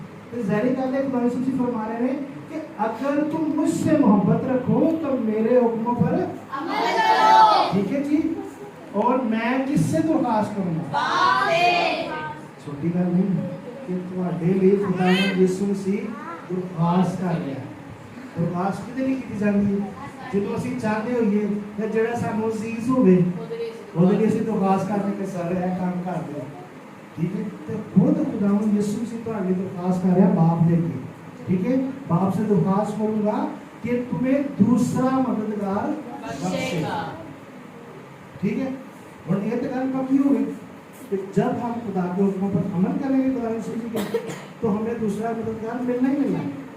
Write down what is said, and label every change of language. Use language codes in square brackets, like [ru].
[hi] तो ज़ाहिर गल है खुदावंद यीशु मसीह फरमा रहे हैं कि अगर तुम मुझसे मोहब्बत रखो तो मेरे हुक्मों पर अमल करो। ठीक है जी। और मैं किससे दरख्वास्त करूंगा? छोटी गल नहीं कि तुम्हारे लिए खुदावंद यीशु मसीह दरख्वास्त कर रहा है। [pa] दरख्वास्त किहदे लई कीती जांदी है? ਜਦੋਂ ਅਸੀਂ ਚਾਹਦੇ ਹੋਈਏ ਕਿ ਜਿਹੜਾ ਸਾਨੂੰ ਅਜ਼ੀਜ਼ ਹੋਵੇ ਉਹਦੇ ਲਈ ਅਸੀਂ ਦਰਖਾਸਤ ਕਰਦੇ ਕਿ ਸਰ ਇਹ ਕੰਮ ਕਰ ਦਿਓ। [hi] ठीक है। तो खुद खुदावंद यीशु मसीह तुम्हारे लिए दरख्वास्त कर रहा है बाप ने की। ठीक है। बाप से दरख्वास्त करूंगा कि तुम्हें दूसरा मददगार बख्शेगा। ठीक है। और ये तो गल पक्की हो गई कि जब हम खुदा के हुक्मों पर अमल करेंगे खुदावंद यीशु मसीह के, तो हमें दूसरा मददगार मिलना ही मिलना है।